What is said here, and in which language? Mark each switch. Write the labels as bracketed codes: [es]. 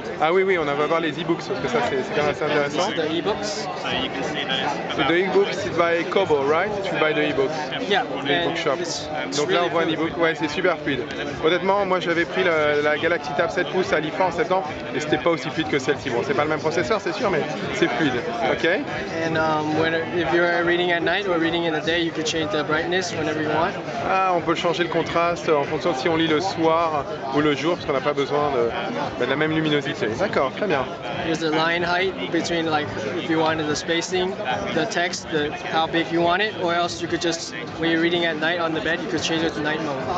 [fr] Ah oui, on va voir les e-books parce que ça c'est quand même assez intéressant. [en] The e-books. So the e-books is by Kobo, right? To buy the e-books. Yeah. The bookshop. [fr] Donc là on voit un e-book, ouais c'est super fluide. Honnêtement moi j'avais pris la Galaxy Tab 7 pouces à l'IFA en septembre et c'était pas aussi fluide que celle-ci. Bon c'est pas le même processeur c'est sûr mais c'est fluide. Ok. [en] And if you're reading at night or reading in the day, you can change the brightness whenever you want. [fr] Ah on peut changer le contraste en fonction de si on lit le soir ou le jour parce qu'on n'a pas besoin de la même luminosité. D'accord, très bien. [en] There's the line height between like if you wanted the spacing, the text, how big you want it, or else you could just when you're reading at night on the bed, you could change it to night mode.